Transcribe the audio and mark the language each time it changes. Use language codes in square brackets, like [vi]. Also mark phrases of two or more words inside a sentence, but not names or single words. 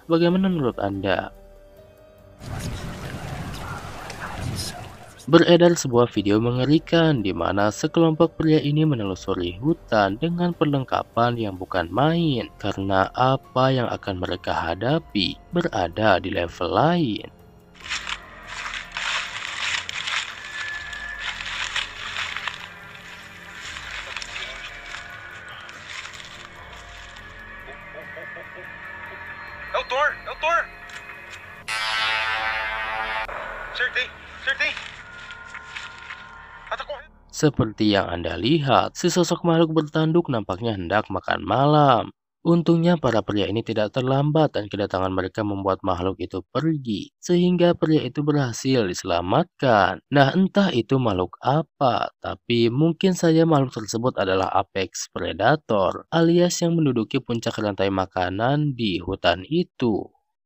[id] Bagaimana menurut Anda? Beredar sebuah video mengerikan di mana sekelompok pria ini menelusuri hutan dengan perlengkapan yang bukan main, karena apa yang akan mereka hadapi berada di level lain. [pt] É o Thor! É o Thor! Acertei! Acertei! Ela tá correndo! [id] Seperti yang Anda lihat, sesosok makhluk bertanduk nampaknya hendak makan malam. Untungnya para pria ini tidak terlambat dan kedatangan mereka membuat makhluk itu pergi, sehingga pria itu berhasil diselamatkan. Nah, entah itu makhluk apa, tapi mungkin saja makhluk tersebut adalah [en] apex predator, [id] alias yang menduduki puncak rantai makanan di hutan itu.